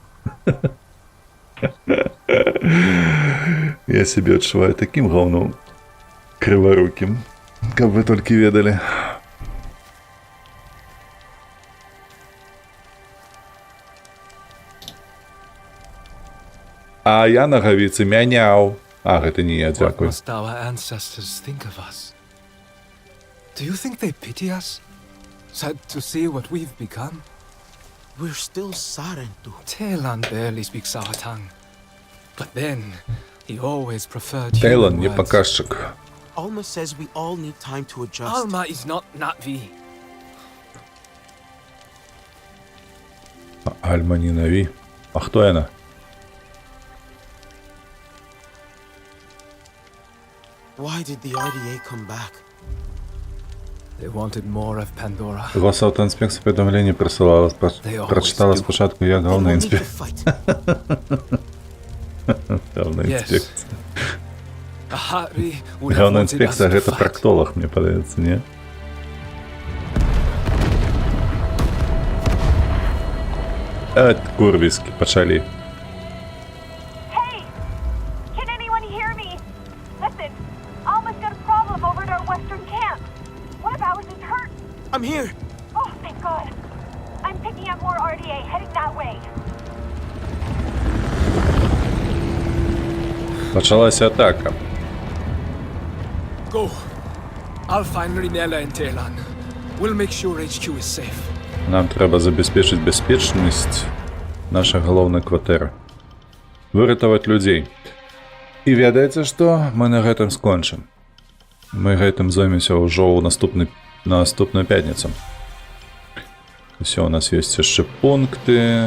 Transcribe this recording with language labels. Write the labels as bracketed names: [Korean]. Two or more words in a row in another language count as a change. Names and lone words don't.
[Belarusian] Я сябе адчуваю такім гаўном крыварукім, каб вы толькі ведалі. А я на гавіцы мяняў. А, гэта не я, дзякуй. [English] What must our ancestors think of us? Do you think they pity us? Sad to see what we've become? We're still Sarentu. Talon barely speaks our tongue. But then, he always preferred Talon human [Belarusian] не [English] words. [Russian] показчик. [English] Alma says we all need time to adjust. Alma is not Na'vi. [Belarusian] Альма не Нави. А хто яна? [English] Why did the RDA come back? They wanted more of Pandora. [Ukrainian] Госавтоінспекція повідомлення присилала. Прочитала спочатку, як головна інспекція. Головна інспекція. [English] Harry would have [Russian] Главная [English] wanted us [Russian] инспекция [English] to [Belarusian] гэта [English] fight. [Belarusian] практолог, мне падаецца, не? Курвіски пачалі. [English] Hey! Can anyone hear me? Listen, Alma's got a problem over at our western camp. One of ours is hurt. I'm here. Oh, thank God. I'm picking up more RDA heading that way. [Belarusian] Пачалася атака. Go. I'll find Rinella and Telan. We'll make sure HQ is safe. Нам трэба забяспечыць бяспечнасць нашай галоўнай кватэры. Выратаваць людзей. І ведаеце што? Мы на гэтым скончым. Мы гэтым зоймемся ўжо ў наступную пятніцу. Усё, у нас ёсць яшчэ пункты.